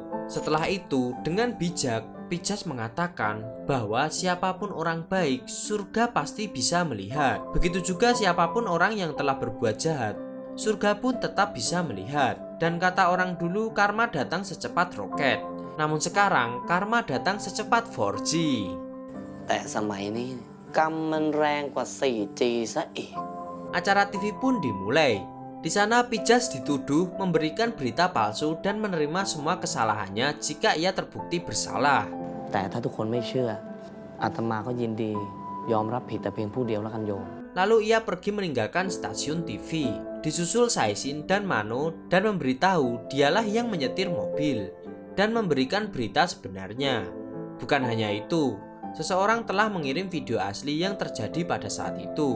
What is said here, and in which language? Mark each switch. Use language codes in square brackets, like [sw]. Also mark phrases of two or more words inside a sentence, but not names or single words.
[id] Setelah itu, dengan bijak, Pijas mengatakan bahwa siapapun orang baik, surga pasti bisa melihat. Begitu juga siapapun orang yang telah berbuat jahat, surga pun tetap bisa melihat. Dan kata orang dulu, karma datang secepat roket. Namun sekarang, karma datang secepat 4G. [th] แต่สมัยนี้กรรมมันแรงกว่า 4G ซะอีก [id] Acara TV pun dimulai. Di sana Pijas dituduh memberikan berita palsu dan menerima semua kesalahannya jika ia terbukti bersalah. [th] แต่ถ้าทุกคนไม่เชื่ออาตมาก็ยินดียอมรับผิดแต่เพียงผู้เดียวแล้วกันโยม [id] Lalu ia pergi meninggalkan stasiun TV. Disusul Saisin dan Mano dan memberitahu dialah yang menyetir mobil dan memberikan berita sebenarnya. Bukan hanya itu, seseorang telah mengirim video asli yang terjadi pada saat itu.